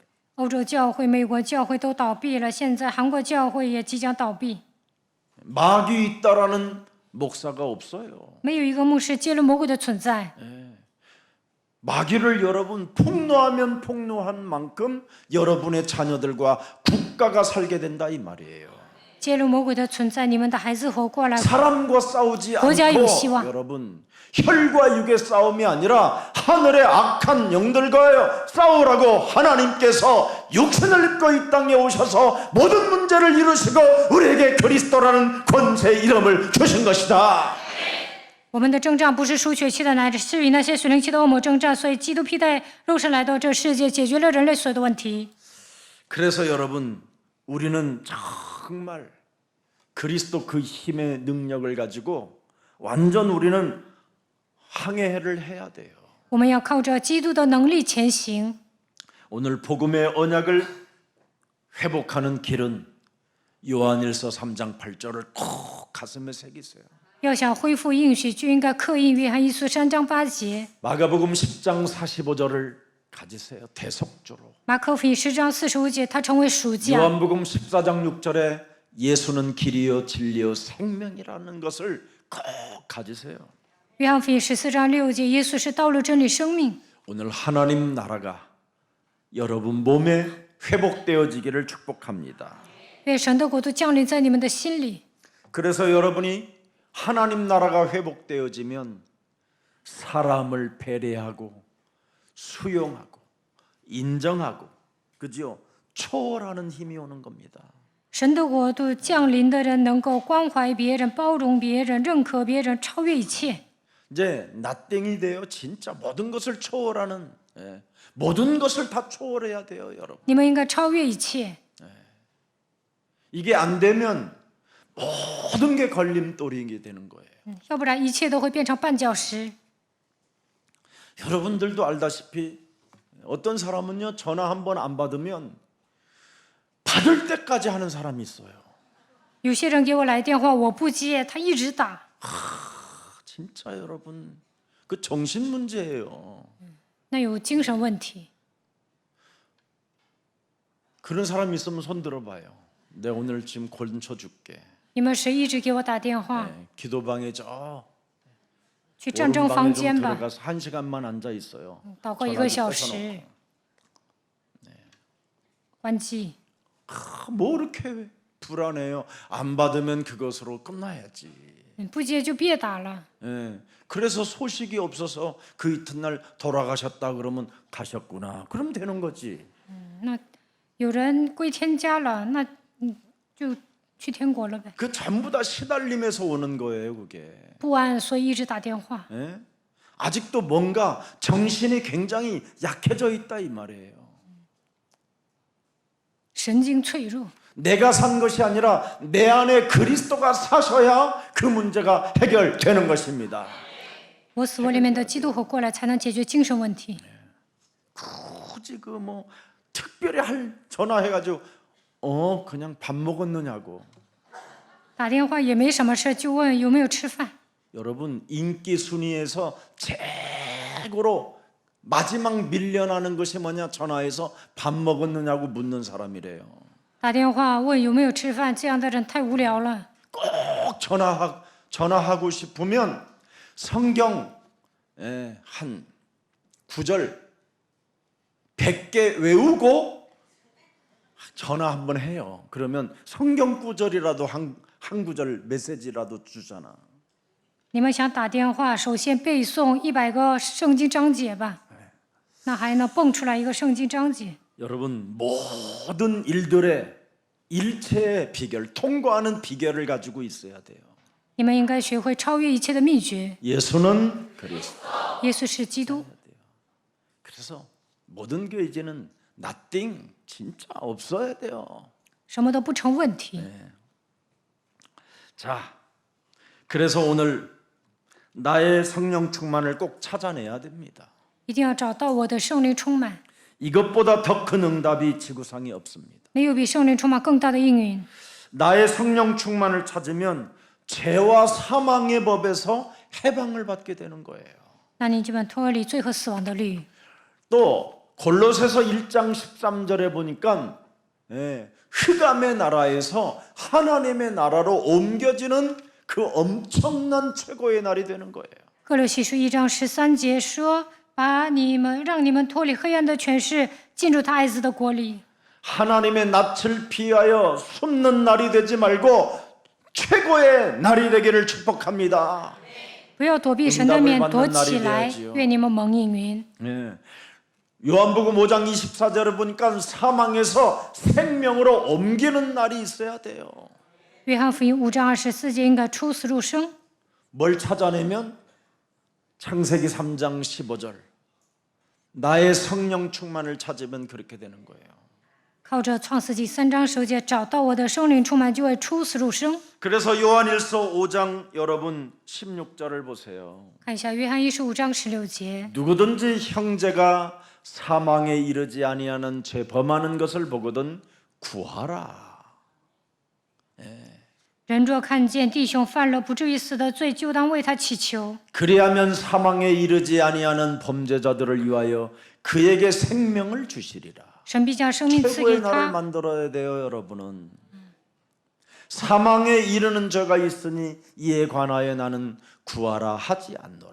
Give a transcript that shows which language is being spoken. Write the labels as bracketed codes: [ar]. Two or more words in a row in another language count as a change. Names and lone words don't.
[zh] 欧洲教会、美国教会都倒闭了，现在韩国教会也即将倒闭。 [ko] 마귀 있다라는 목사가 없어요. [zh] 没有一个牧师揭露魔鬼的存在。 [ko] 마귀를 여러분 폭로하면 폭로한 만큼 여러분의 자녀들과 국가가 살게 된다 이 말이에요. [zh] 揭露魔鬼的存在，你们的孩子活过来。 [ko] 사람과 싸우지 고자 않고 요시와. 여러분 혈과 육의 싸움이 아니라 하늘의 악한 영들과요 싸우라고 하나님께서 육신을 입고 이 땅에 오셔서 모든 문제를 이루시고 우리에게 그리스도라는 권세 이름을 주신 것이다. [zh] 我们的征战不是属血气的，乃是与那些属灵气的恶魔征战。所以基督披戴肉身来到这世界，解决了人类所有的问题。 [ko] 그래서 여러분 우리는 정말 그리스도 그 힘의 능력을 가지고 완전 우리는 항해를 해야 돼요. [zh] 我们要靠着基督的能力前行。 [ko] 오늘 복음의 언약을 회복하는 길은 요한일서 3장 8절을 꼭 가슴에 새기세요. [zh] 要想恢复应许，就应该刻印约翰一书3章8节， [ko] 마가복음 10장 45절을 가지세요. 대속조로. [zh] 马可福音10章45节，它成为属价。 [ko] 요한복음 14장 6절에 예수는 길이요 진리요 생명이라는 것을 꼭 가지세요. [zh] 约翰福音14章6节，耶稣是道路、真理、生命。 [ko] 오늘 하나님 나라가 여러분 몸에 회복되어지기를 축복합니다. [zh] 愿神的国度降临在你们的心里。 [ko] 그래서 여러분이 하나님 나라가 회복되어지면 사람을 배려하고 수용하고 인정하고 그죠? 초월하는 힘이 오는 겁니다. [zh] 神的国度降临的人，能够关怀别人、包容别人、认可别人，超越一切。 [ko] 이제 나땡이 돼요. 진짜 모든 것을 초월하는 모든 것을 다 초월해야 돼요, 여러분. [zh] 你们应该超越一切。 [ko] 이게 안 되면 모든 게 걸림돌이 되는 거예요. [zh] 要不然一切都会变成绊脚石。 [ko] 여러분들도 알다시피 어떤 사람은요 전화 한 번 안 받으면 받을 때까지 하는 사람이 있어요. [zh] 有些人给我来电话，我不接，他一直打。 [ko] 진짜 여러분 그 정신 문제예요. [zh] 那有精神问题。 [ko] 그런 사람 있으면 손 들어봐요. 내가 오늘 지금 건쳐 줄게. [zh] 你们谁一直给我打电话？ [ko] 기도방에 저 [zh] 去战争房 [ko] 오른방에 좀 [zh] 间吧， [ko] 들어가서 1시간만 앉아 있어요. [zh] 祷告1个小时，关机。 [ko] 뭐 이렇게 불안해요. 안 받으면 그것으로 끝나야지. [zh] 不接就别打了。 [ko] 예. 그래서 소식이 없어서 그 이튿날 돌아가셨다 그러면 가셨구나. 그럼 되는 거지. [zh] 那有人归天家了，那就去天国了呗。 [ko] 그 전부 다 시달림에서 오는 거예요, 그게. [zh] 不安，所以一直打电话。 [ko] 예? 아직도 뭔가 정신이 굉장히 약해져 있다 이 말이에요. [zh] 神经脆弱。 [ko] 내가 산 것이 아니라 내 안에 그리스도가 사셔야 그 문제가 해결되는 것입니다. [zh] 我死，我里面的基督活过来，才能解决精神问题。 [ko] 굳이 그 뭐 특별히 할 전화해가지고 그냥 밥 먹었느냐고. [zh] 打电话也没什么事，就问有没有吃饭。 [ko] 여러분 인기 순위에서 최고로 마지막 밀려나는 것이 뭐냐? 전화해서 밥 먹었느냐고 묻는 사람이래요. [zh] 打电话问有没有吃饭，这样的人太无聊了。 [ko] 꼭 전화하고 싶으면 성경 한 9절 100개 외우고 전화 한번 해요. 그러면 성경 구절이라도 한 구절 메시지라도 주잖아. [zh] 你们想打电话，首先背诵100个圣经章节吧，那还能蹦出来一个圣经章节。 [ko] 여러분 모든 일들의 일체의 비결, 통과하는 비결을 가지고 있어야 돼요. [zh] 你们应该学会超越一切的秘诀。 [ko] 예수는 그리스도. [zh] 耶稣是基督， [ko] 그래서 모든 게 이제는 nothing 진짜 없어야 돼요. [zh] 什么都不成问题。 [ko] 자, 그래서 오늘 나의 성령 충만을 꼭 찾아내야 됩니다. [zh] 一定要找到我的圣灵充满， [ko] 이것보다 더 큰 응답이 지구상에 없습니다. [zh] 没有比圣灵充满更大的应允。 [ko] 나의 성령 충만을 찾으면 죄와 사망의 법에서 해방을 받게 되는 거예요. [zh] 那你就能脱离罪和死亡的律。 [ko] 또 골로새서 1장 13절에 보니까 흑암의 나라에서 하나님의 나라로 옮겨지는 그 엄청난 최고의 날이 되는 거예요. [zh] 哥罗西书1章13节说：“让你们脱离黑暗的权势，进入他爱子的国里。” [ko] 하나님의 낯을 피하여 숨는 날이 되지 말고 최고의 날이 되기를 축복합니다. [zh] 不要躲避神的面，躲起来。愿你们蒙应允。 [ko] 요한복음 5장 24절에 보니까 사망에서 생명으로 옮기는 날이 있어야 돼요. [zh] 约翰福音5章24节应该出死入生。 [ko] 뭘 찾아내면 창세기 3장 15절 나의 성령 충만을 찾으면 그렇게 되는 거예요. [zh] 靠着创世纪3章10节找到我的圣灵充满，就会出死入生。 [ko] 그래서 요한일서 5장 여러분 16절을 보세요. [zh] 看一下约翰一书5章16节， [ko] 누구든지 형제가 사망에 이르지 아니하는 죄 범하는 것을 보거든 구하라. 人若看见弟兄犯了不至于死的罪，就当为他祈求。 그리하면 사망에 이르지 아니하는 범죄자들을 위하여 그에게 생명을 주시리라. [zh] 神必将生命赐给 [ko] 최고의 나를 [zh] 他。 [ko] 만들어야 돼요, 여러분은. 사망에 이르는 죄가 있으니 이에 관하여 나는 구하라 하지 않노라.